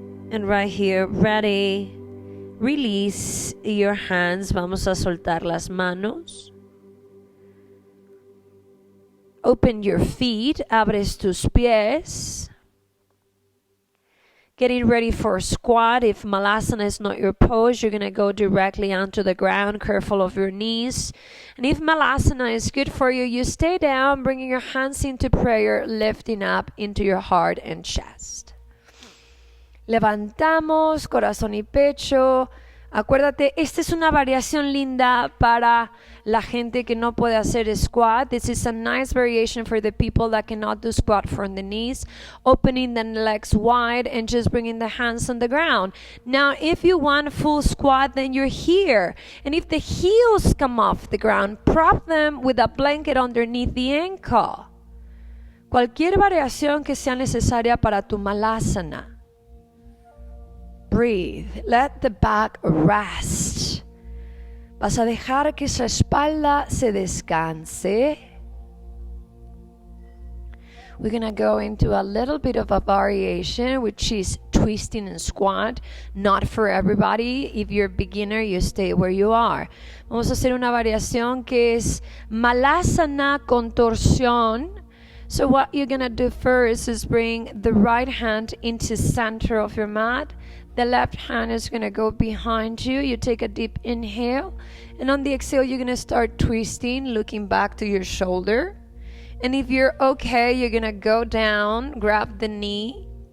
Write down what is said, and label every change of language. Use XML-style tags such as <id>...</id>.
<en>And right here, ready, release your hands.</en> <es>Vamos a soltar las manos.</es> <en>Open your feet,</en> <es>abres tus pies.</es> <en>Getting ready for a squat. If Malasana is not your pose, you're going to go directly onto the ground, careful of your knees. And if Malasana is good for you, you stay down, bringing your hands into prayer, lifting up into your heart and chest.</en> <es>Levantamos corazón y pecho. Acuérdate, esta es una variación linda para la gente que no puede hacer squat.</es> <en>This is a nice variation for the people that cannot do squat from the knees, opening the legs wide and just bringing the hands on the ground. Now, if you want full squat, then you're here. And if the heels come off the ground, prop them with a blanket underneath the ankle.</en> <es>Cualquier variación que sea necesaria para tu malasana.</es> <en>Breathe. Let the back rest.</en> <es>Vas a dejar que esa espalda se descanse.</es> <en>We're going to go into a little bit of a variation, which is twisting and squat. Not for everybody. If you're a beginner, you stay where you are.</en> <es>Vamos a hacer una variación que es malasana con torsión.</es> <en>So what you're going to do first is bring the right hand into center of your mat. The left hand is going to go behind you. You take a deep inhale. And on the exhale, you're going to start twisting, looking back to your shoulder. And if you're okay, you're going to go down, grab the knee.</en>